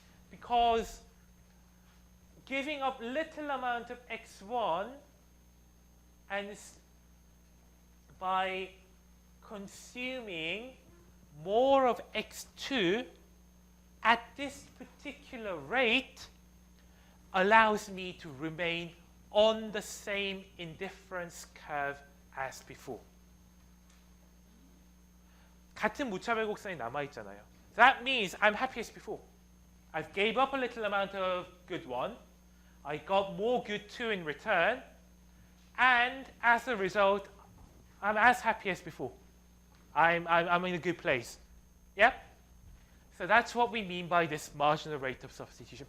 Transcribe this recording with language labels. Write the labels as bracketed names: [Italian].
[English] Because giving up little amount of x1 and by consuming more of x2 at this particular rate allows me to remain on the same indifference curve as before. [Korean] 같은 무차별 곡선이 남아있잖아요. [English] That means I'm happy as before. I've gave up a little amount of good one. I got more good two in return. And as a result, I'm as happy as before. I'm in a good place. Yeah? So that's what we mean by this marginal rate of substitution.